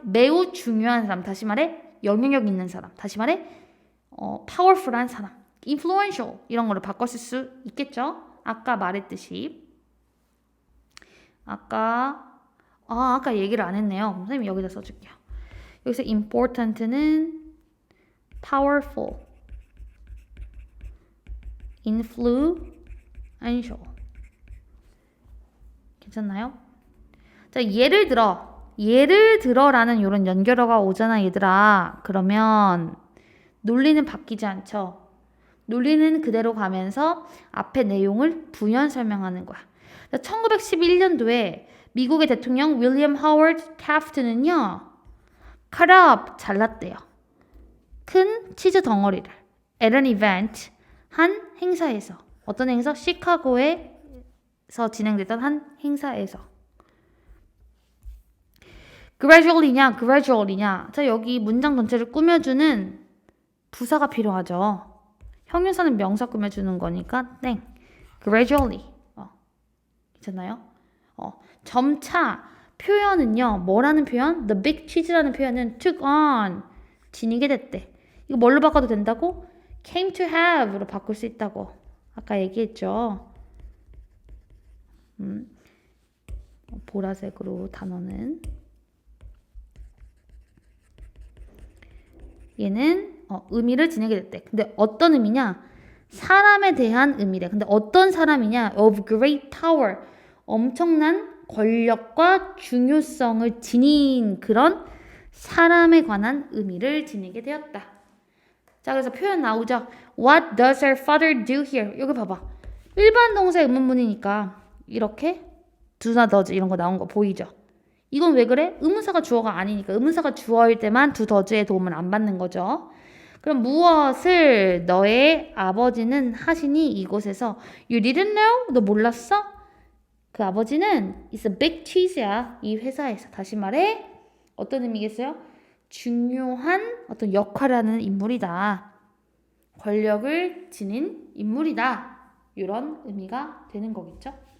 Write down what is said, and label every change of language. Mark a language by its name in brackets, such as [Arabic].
[Korean] 매우 중요한 사람. 다시 말해 영향력 있는 사람. 다시 말해 powerful한 사람. [English] influential. [Korean] 이런 거를 바꿨을 수 있겠죠? 아까 말했듯이. 아까 얘기를 안 했네요. 선생님 여기다 써줄게요. 여기서 important는 powerful, influential. 괜찮나요? 자, 예를 들어라는 이런 연결어가 오잖아, 얘들아. 그러면 논리는 바뀌지 않죠. 논리는 그대로 가면서 앞에 내용을 부연 설명하는 거야. 1911년도에 미국의 대통령 윌리엄 하워드 태프트는요. cut up, 잘랐대요. 큰 치즈 덩어리를 [English] at an event, [Korean] 한 행사에서. 어떤 행사? 시카고에서 진행됐던 한 행사에서. [English] gradually냐. [Korean] 자, 여기 문장 전체를 꾸며주는 부사가 필요하죠. 형용사는 명사 꾸며주는 거니까 땡. gradually. 괜찮나요? 점차 표현은요. 뭐라는 표현? [English] The big cheese [Korean] 라는 표현은 [English] took on. [Korean] 지니게 됐대. 이거 뭘로 바꿔도 된다고? [English] came to have [Korean] 로 바꿀 수 있다고. 아까 얘기했죠. 보라색으로 단어는. 얘는 의미를 지니게 됐대. 근데 어떤 의미냐? 사람에 대한 의미래. 근데 어떤 사람이냐? [English] of great power. [Korean] 엄청난 권력과 중요성을 지닌 그런 사람에 관한 의미를 지니게 되었다. 자, 그래서 표현 나오죠. [English] What does her father do here? [Korean] 여기 봐봐. 일반 동사 의문문이니까 이렇게 do나 does 이런 거 나온 거 보이죠? 이건 왜 그래? 의문사가 주어가 아니니까. 의문사가 주어일 때만 do, does의 도움을 안 받는 거죠. 그럼 무엇을 너의 아버지는 하시니 이곳에서? [English] You didn't know? [Korean] 너 몰랐어? 그 아버지는 [English] is a big cheese야. [Korean] 이 회사에서. 다시 말해 어떤 의미겠어요? 중요한 어떤 역할을 하는 인물이다. 권력을 지닌 인물이다. 이런 의미가 되는 거겠죠.